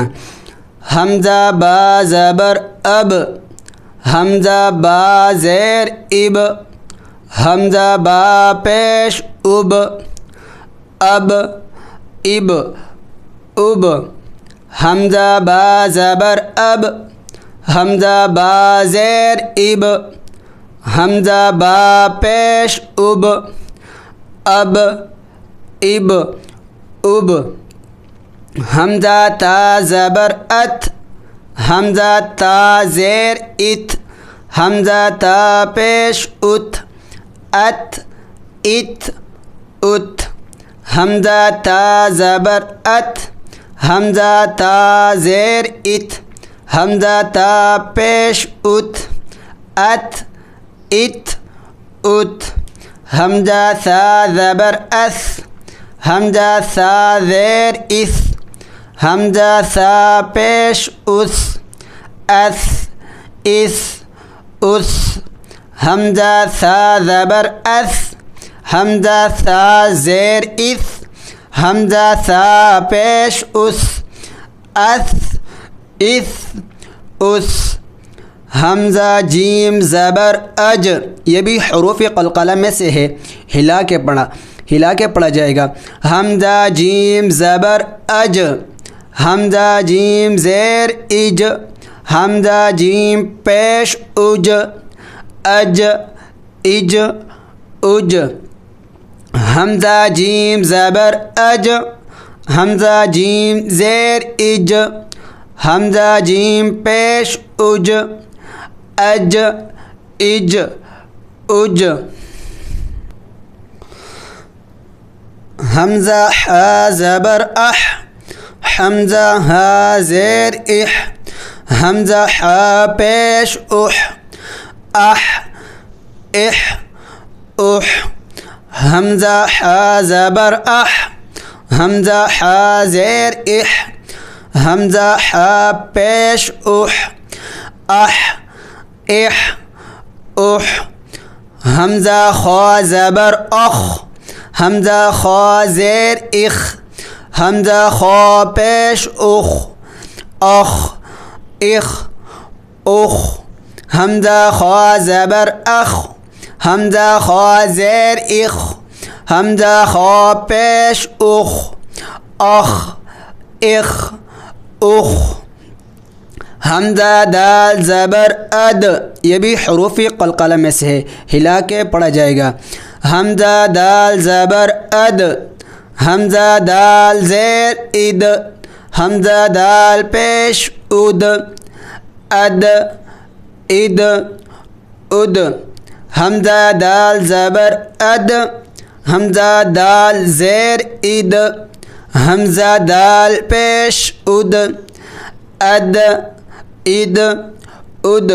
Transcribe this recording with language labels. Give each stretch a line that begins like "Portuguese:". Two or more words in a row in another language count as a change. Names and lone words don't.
Urdu: حمزہ با زبر اب، حمزہ با زیر اب، حمزہ با پیش اب، اب اب اب، حمزہ با زبر اب، حمزہ با زیر اب، حمزہ با پیش اب، اب اب اب، حمزہ تا زبر ات، حمزہ تا زیر ات، حمزہ تا پیش ات، ات ات ات، حمزہ تا زبر ات، حمزہ تا زیر ات، حمزہ تا پیش ات، ات ات ات، حمزہ ثا زبر اس، حمزہ ثا زیر اس، حمزہ ثا پیش اس، اس اس اس، حمزہ ثا زبر اس، حمزہ ثا زیر اس، حمزہ ثا پیش اس، اس اس اس، حمزہ جیم زبر اج، یہ بھی حروف قلقلہ میں سے ہے، ہلا کے پڑھا جائے گا۔ حمزہ جیم زبر اج، حمزہ جیم زیر اج، حمزہ جیم پیش اج، اج اج اج، حمزہ جیم زبر اج، حمزہ جیم زیر اج، حمزہ جیم پیش اج، اج اج اج، حمزہ حا زبر اح، حمزہ ہا زیر اح، حمزہ حا پیش اح، اح اح اح، حمزہ حا زبر اح، حمزہ حا زیر اح، حمزہ حا پیش اح، اح اح اح، حمزہ خا زبر اخ، حمزہ خا زیر اخ، حمزہ خا پیش اخ، اخ اخ اخ، حمزہ خا زبر اخ، حمزہ خا زیر اخ، حمزہ خا پیش اخ، اخ اخ اخ. حمزہ دال زبر اد، یہ بھی حروف قلقلہ میں سے ہے، ہلا کے پڑھا جائے گا. حمزہ دال زبر اد. حمزہ دال زیر اد. حمزہ دال پیش اد. اد اد اد. حمزہ دال زبر اد. حمزہ دال زیر اد. حمزہ دال پیش اد. اد اد اد.